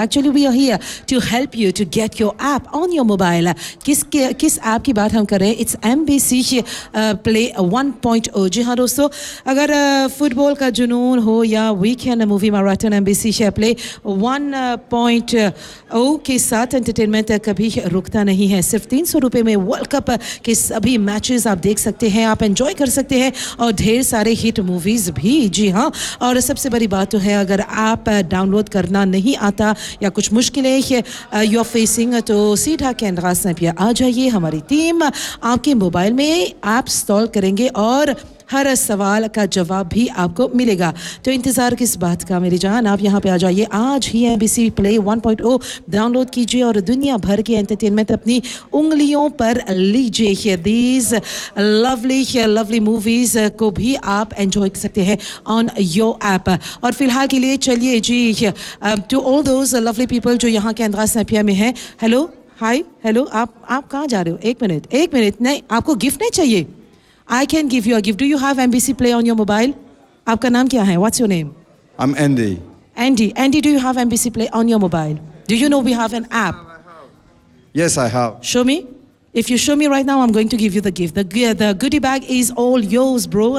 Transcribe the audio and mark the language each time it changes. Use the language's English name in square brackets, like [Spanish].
[English] Actually, we are here to help you to get your app on your mobile. [Hindi] Kis app ki baat hum kar rahe? [English] It's MBC Play 1.0. [Hindi] Johano, so agar football ka junoon ho ya weekend movie marathon, MBC Play 1.0 के साथ entertainment कभी रुकता नहीं है. सिर्फ 300 रुपए में world cup के सभी मैचेस आप देख सकते हैं, आप एंजॉय कर सकते हैं और ढेर सारे हिट मूवीज भी. जी हाँ, और सबसे बड़ी बात तो है, अगर आप डाउनलोड करना नहीं आता या कुछ मुश्किलें [English] you are facing, [Hindi] तो सीधा केंद्रा सैंपिया आ जाइए. हमारी टीम आपके मोबाइल में ऐप इंस्टॉल करेंगे और हर सवाल का जवाब भी आपको मिलेगा. तो इंतज़ार किस बात का मेरी जान, आप यहाँ पे आ जाइए. आज ही एमबीसी प्ले 1.0 डाउनलोड कीजिए और दुनिया भर के एंटरटेनमेंट अपनी उंगलियों पर लीजिए. [English] these lovely movies [Hindi] को भी आप [English] enjoy [Hindi] कर सकते हैं [English] On your app. [Hindi] और फिलहाल के लिए चलिए जी, [English] to all those lovely people [Hindi] जो यहाँ के अंदर सैंपिया में हैं, हेलो हाय हेलो, आप कहाँ जा रहे हो? एक मिनट, नहीं आपको गिफ्ट नहीं चाहिए? [English] I can give you a gift. Do you have MBC Play on your mobile? [Hindi] Aapka naam kya hai? [English] What's your name? I'm Andy. Andy, do you have MBC Play on your mobile? Do you know we have an app? Yes, I have. Show me. If you show me right now, I'm going to give you the gift. The goodie bag is all yours, bro.